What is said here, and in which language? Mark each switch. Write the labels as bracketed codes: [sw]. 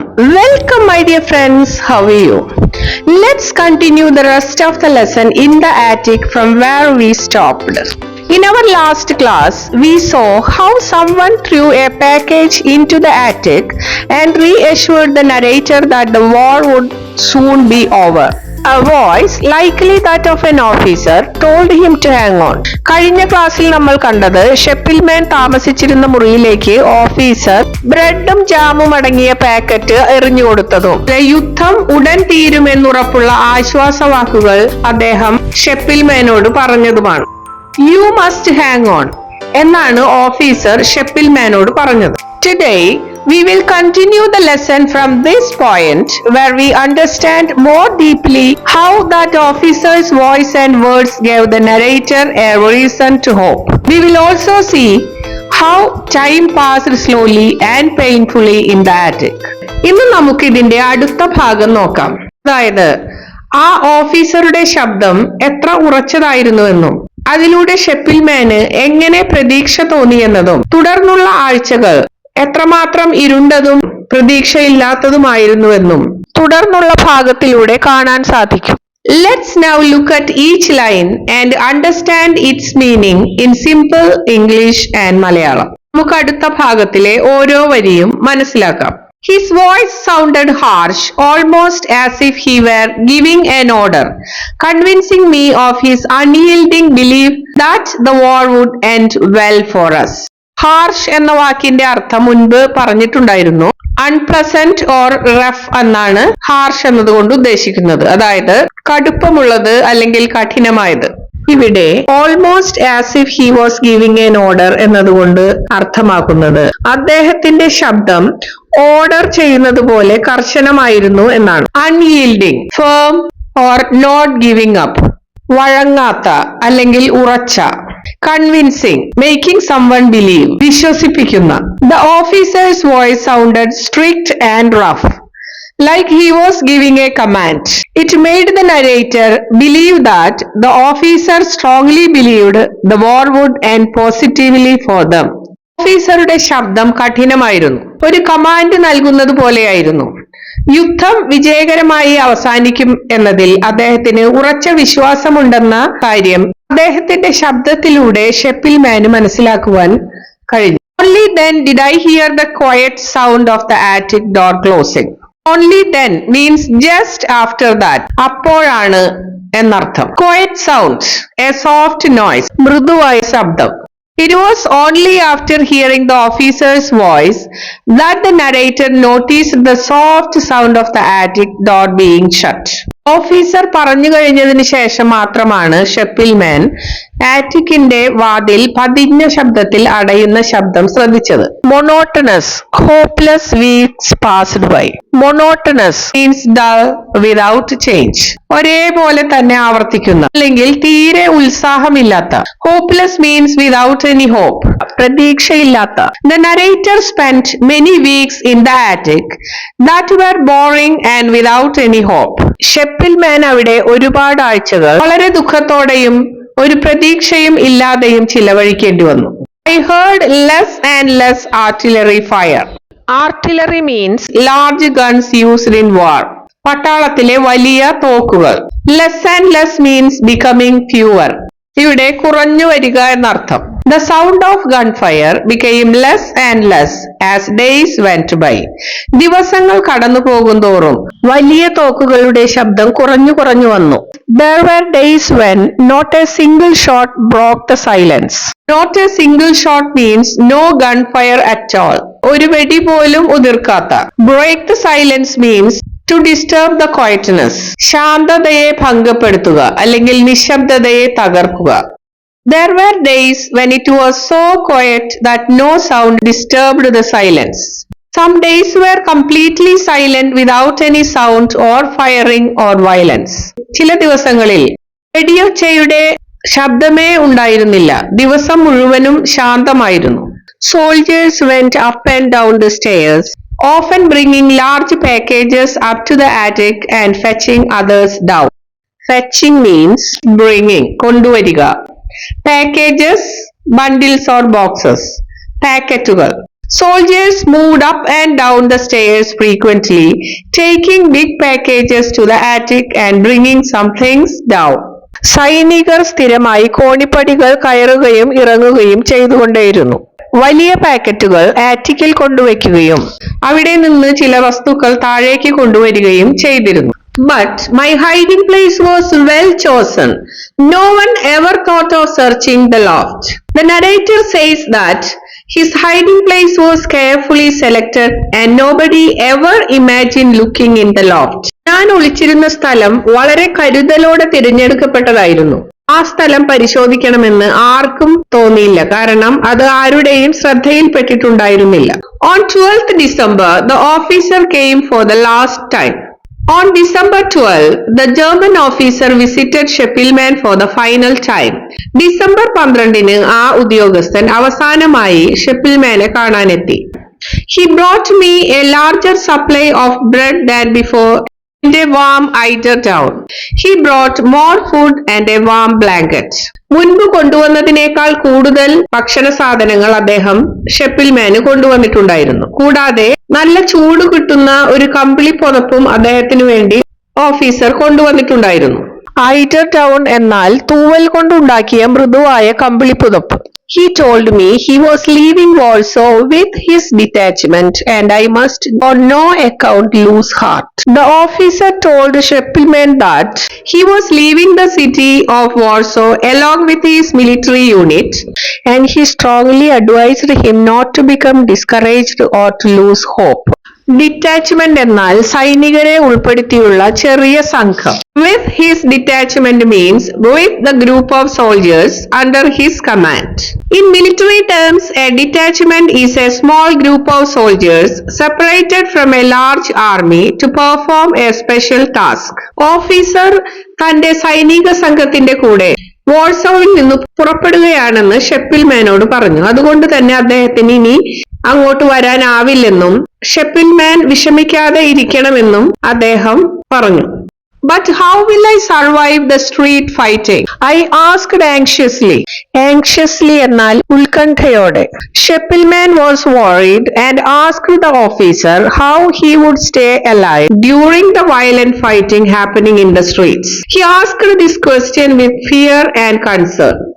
[en] Welcome, my dear friends. How are you? Let's continue the rest of the lesson in the attic from where we stopped. In our last class, we saw how someone threw a package into the attic and reassured the narrator that the war would soon be over. A voice, likely that of an officer, told him to hang on. [ml] കഴിഞ്ഞ ക്ലാസ്സിൽ നമ്മൾ കണ്ടത് ഷെപ്പിൽമാൻ താമസിച്ചിരുന്ന മുറിയിലേക്ക് officer ബ്രെഡും ജാമും അടങ്ങിയ packet എറിഞ്ഞു കൊടുത്തതും യുദ്ധം ഉടൻ തീരുമെന്നുറപ്പുള്ള ആശ്വാസവാക്കുകൾ അദ്ദേഹം ഷെപ്പിൽമാനോട് പറഞ്ഞതുമാണ്. [en] you must hang on [ml] എന്നാണ് ഓഫീസർ ഷെപ്പിൽമാനോട് പറഞ്ഞത്. [en] Today we will continue the lesson from this point where we understand more deeply how that officer's voice and words gave the narrator a reason to hope. We will also see how time passed slowly and painfully in the attic. [ml] ഇന്ന് നമുക്ക് ഇതിന്റെ അടുത്ത ഭാഗം നോക്കാം. അതായത് ആ ഓഫീസറുടെ ശബ്ദം എത്ര ഉറച്ചതായിരുന്നുവെന്നും അതിലൂടെ ഷെപ്പിൽമാന് എങ്ങനെ പ്രതീക്ഷ തോന്നിയെന്നതും തുടർന്നുള്ള ആഴ്ചകൾ എത്രമാത്രം ഇരുണ്ടതും പ്രതീക്ഷയില്ലാത്തതുമായിരുന്നുവെന്നും തുടർന്നുള്ള ഭാഗത്തിലൂടെ കാണാൻ സാധിക്കും. [en] Let's now look at each line and understand its meaning in simple English and Malayalam. [ml] നമുക്ക് അടുത്ത ഭാഗത്തിലെ ഓരോ വരിയും മനസ്സിലാക്കാം. [en] His voice sounded harsh, almost as if he were giving an order, convincing me of his unyielding belief that the war would end well for us. [ml] Harsh എന്ന വാക്കിന്റെ അർത്ഥം മുൻപ് പറഞ്ഞിട്ടുണ്ടായിരുന്നു. [en] unpleasant or rough [ml] എന്നാണ് ഹാർഷ് എന്നതുകൊണ്ട് ഉദ്ദേശിക്കുന്നത്, അതായത് കടുപ്പമുള്ളത് അല്ലെങ്കിൽ കഠിനമായത്. ഇവിടെ [en] almost as if he was giving an order [ml] എന്നതുകൊണ്ട് അർത്ഥമാക്കുന്നത് അദ്ദേഹത്തിന്റെ ശബ്ദം ഓർഡർ ചെയ്യുന്നത് പോലെ കർശനമായിരുന്നു എന്നാണ്. [en] unyielding, firm or not giving up, [ml] വഴങ്ങാത്ത അല്ലെങ്കിൽ ഉറച്ച. [en] convincing, making someone believe, [ml] വിശ്വസിപ്പിക്കുന്ന. [en] The officer's voice sounded strict and rough, like he was giving a command. It made the narrator believe that the officer strongly believed the war would end positively for them. [ml] ഓഫീസറുടെ ശബ്ദം കഠിനമായിരുന്നു, ഒരു command നൽകുന്നത് പോലെയായിരുന്നു. യുദ്ധം വിജയകരമായി അവസാനിക്കും എന്നതിൽ അദ്ദേഹത്തിന് ഉറച്ച വിശ്വാസമുണ്ടെന്ന കാര്യം അദ്ദേഹത്തിന്റെ ശബ്ദത്തിലൂടെ ഷെപ്പിൽമാന് മനസ്സിലാക്കുവാൻ കഴിഞ്ഞു. [en] Only then did I hear the quiet sound of the attic door closing. Only then means just after that. [ml] അപ്പോഴാണ് എന്നർത്ഥം. [en] Quiet sound, a soft noise, [ml] മൃദുവായ ശബ്ദം. [en] It was only after hearing the officer's voice that the narrator noticed the soft sound of the attic door being shut. [ml] Officer പറഞ്ഞു കഴിഞ്ഞതിന് ശേഷം മാത്രമാണ് ഷെപ്പിൽമാൻ ആറ്റിക്കിന്റെ വാതിൽ പതിഞ്ഞ ശബ്ദത്തിൽ അടയുന്ന ശബ്ദം ശ്രദ്ധിച്ചത്. [en] Monotonous, hopeless weeks passed by. Monotonous means dull without change, [ml] ഒരേപോലെ തന്നെ ആവർത്തിക്കുന്ന അല്ലെങ്കിൽ തീരെ ഉത്സാഹമില്ലാത്ത. [en] hopeless means without any hope, [ml] പ്രതീക്ഷയില്ലാത്ത. [en] The narrator spent many weeks in the attic that were boring and without any hope. [ml] ഷെപ്പിൽമാൻ അവിടെ ഒരുപാട് ആഴ്ചകൾ വളരെ ദുഃഖത്തോടെയും ഒരു പ്രതീക്ഷയും ഇല്ലാതെയും ചിലവഴിക്കേണ്ടി വന്നു. [en] I heard less and less artillery fire. Artillery means large guns used in war. [ml] പട്ടാളത്തിലെ വലിയ തോക്കുകൾ. [en] Less and less means becoming fewer. [ml] ഇവിടെ കുറഞ്ഞു വരിക എന്നർത്ഥം. [en] The sound of gunfire became less and less as days went by. [ml] ദിവസങ്ങൾ കടന്നു പോകുന്തോറും വലിയ തോക്കുകളുടെ ശബ്ദം കുറഞ്ഞു കുറഞ്ഞു വന്നു. [en] There were days when not a single shot broke the silence. Not a single shot means no gunfire at all. [ml] ഒരു വെടി പോലും ഉതിർക്കാത്ത. [en] Break the silence means to disturb the quietness. [ml] ശാന്തതയെ ഭംഗപ്പെടുത്തുക അല്ലെങ്കിൽ നിശബ്ദതയെ തകർക്കുക. [en] There were days when it was so quiet that no sound disturbed the silence. Some days were completely silent without any sound or firing or violence. [ml] ചില ദിവസങ്ങളിൽ വെടിയൊച്ചയുടെ ശബ്ദമേ ഉണ്ടായിരുന്നില്ല, ദിവസം മുഴുവനും ശാന്തമായിരുന്നു. [en] Soldiers went up and down the stairs, often bringing large packages up to the attic and fetching others down. Fetching means bringing, [ml] കൊണ്ടുവരിക. [en] Packages, bundles or boxes. പാക്കറ്റുകൾ. Soldiers moved up and down the stairs frequently, taking big packages to the attic and bringing some things down. [ml] സൈനികർ സ്ഥിരമായി കോണിപ്പടികൾ കയറുകയും ഇറങ്ങുകയും ചെയ്തുകൊണ്ടേയിരുന്നു. വലിയ പാക്കറ്റുകൾ ആറ്റിക്കിൽ കൊണ്ടുവയ്ക്കുകയും അവിടെ നിന്ന് ചില വസ്തുക്കൾ താഴേക്ക് കൊണ്ടുവരികയും ചെയ്തിരുന്നു. [en] But my hiding place was well chosen. No one ever thought of searching the loft. The narrator says that his hiding place was carefully selected and nobody ever imagined looking in the loft. [ml] ഞാൻ ഒളിച്ചിരുന്ന സ്ഥലം വളരെ കരുതലോടെ തിരഞ്ഞെടുക്കപ്പെട്ടതായിരുന്നു. ആ സ്ഥലം പരിശോധിക്കണമെന്ന് ആർക്കും തോന്നിയില്ല, കാരണം അത് ആരുടെയും ശ്രദ്ധയിൽപ്പെട്ടിട്ടുണ്ടായിരുന്നില്ല. [en] On 12th December, the officer came for the last time. On December 12, the German officer visited Scheppelmann for the final time. [ml] December 12-ന് ആ ഉദ്യോഗസ്ഥൻ അവസാനമായി ഷെപ്പിൽമാനെ കാണാനെത്തി. [en] He brought me a larger supply of bread than before and a warm eider down. He brought more food and a warm blanket. [ml] മുൻപ് കൊണ്ടുവന്നതിനേക്കാൾ കൂടുതൽ ഭക്ഷണ സാധനങ്ങൾ അദ്ദേഹം ഷെപ്പിൽമാന് കൊണ്ടുവന്നിട്ടുണ്ടായിരുന്നു. കൂടാതെ നല്ല ചൂട് കിട്ടുന്ന ഒരു കമ്പിളി പുതപ്പും അദ്ദേഹത്തിനു വേണ്ടി ഓഫീസർ കൊണ്ടുവന്നിട്ടുണ്ടായിരുന്നു. ഐഡർ ഡൗൺ എന്നാൽ തൂവൽ കൊണ്ടുണ്ടാക്കിയ മൃദുവായ കമ്പിളി പുതപ്പ്. [en] He told me he was leaving Warsaw with his detachment and I must on no account lose heart. The officer told Scheppelmann that he was leaving the city of Warsaw along with his military unit and he strongly advised him not to become discouraged or to lose hope. [ml] Detachment എന്നാൽ സൈനികരെ ഉൾപ്പെടുത്തിയുള്ള ചെറിയ സംഘം. [en] With his detachment means with the group of soldiers under his command. In military terms, a detachment is a small group of soldiers separated from a large army to perform a special task. [ml] Officer തന്റെ സൈനിക സംഘത്തിന്റെ കൂടെ വാർസോവിൽ നിന്ന് പുറപ്പെടുകയാണെന്ന് ഷെപ്പിൽമാനോട് പറഞ്ഞു. അതുകൊണ്ട് തന്നെ അദ്ദേഹത്തിന് ഇനി അങ്ങോട്ട് വരാനാവില്ലെന്നും ഷെപ്പിൽമാൻ വിഷമിക്കാതെ ഇരിക്കണമെന്നും അദ്ദേഹം പറഞ്ഞു. [en] But how will I survive the street fighting? I asked anxiously. [ml] Anxiously എന്നാൽ ഉത്കണ്ഠയോടെ. [en] Scheppelmann was worried and asked the officer how he would stay alive during the violent fighting happening in the streets. He asked this question with fear and concern.